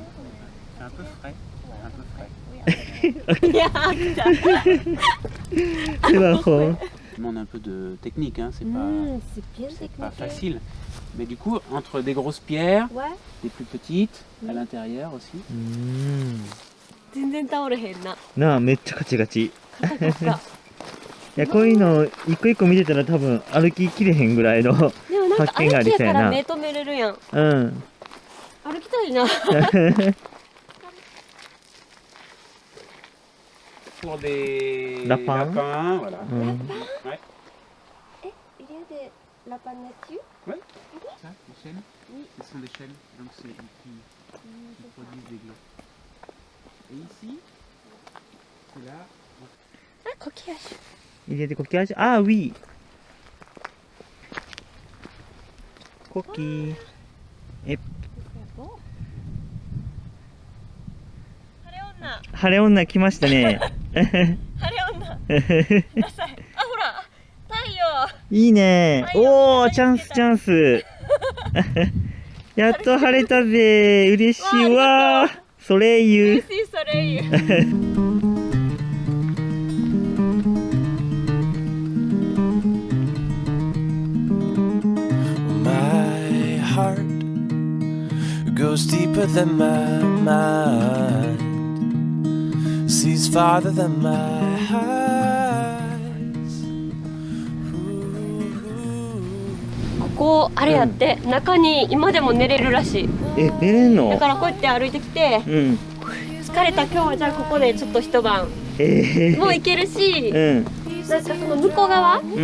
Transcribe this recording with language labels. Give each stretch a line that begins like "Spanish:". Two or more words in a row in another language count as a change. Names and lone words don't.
French: C'est un peu frais. Un peu frais. Oui, il y a un gars.
Japanese: スマホ。
French: Ça demande un peu de technique, hein. C'est C'est bien pas technique. facile. Mais du coup, entre des grosses pierres, Ouais. des plus petites, à l'intérieur aussi.
Japanese: うん。全然倒れへんな。なあ、めっちゃカチカチ。いそっか。や、こういうの一個一個見てたら多分歩ききれへんぐらいの。でもなんか発見があ歩きやりそうやなから目止めれるやん。うん。歩きたいな。
French: Pour des Lapins. voilà.
Japanese: うん。
French: Ouais. Il y a des lapins nature. Ça, les chênes. Ce sont des chênes, donc c'est qui produisent des glands. Et ici, c'est là.
Japanese: あ、コキアシ。入れてコキ味。ああ、ウィー。コキー。晴れ女。晴れ女来ましたね。晴れ女。ください。あ、ほら。太陽。いいね。太陽おお、チャンスチャンス。やっと晴れたぜ。嬉しいわ。ソレイユ。嬉しいそれ言う。
English: My heart goes deeper than my mind, sees farther than my eyes.
Japanese: ここあれやって、中に今でも寝れるらしい。え、寝れんのだからこうやって歩いてきて、うん。疲れた今日はじゃあここでちょっと一晩もう行けるし、うん。なんかその向こう側に